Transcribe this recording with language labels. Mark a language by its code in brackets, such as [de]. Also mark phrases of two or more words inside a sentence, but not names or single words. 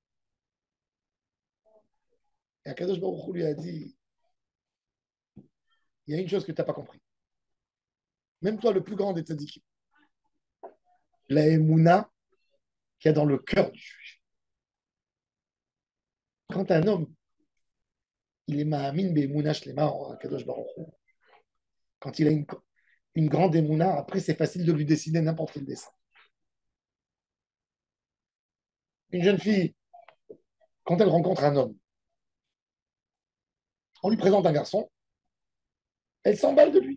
[fr] Et Akadosh Baruch Hu lui a dit, il y a une chose que tu n'as pas compris. Même toi, le plus grand des tzadikim, la émouna qu'il y a dans le cœur du juif. Quand un homme, il est [he] מאמין באמונה שלמה [fr] en Akadosh Baruch Hu, quand il a une grande émouna, après c'est facile de lui dessiner n'importe quel dessin. Une jeune fille, quand elle rencontre un homme, on lui présente un garçon, elle s'emballe de lui.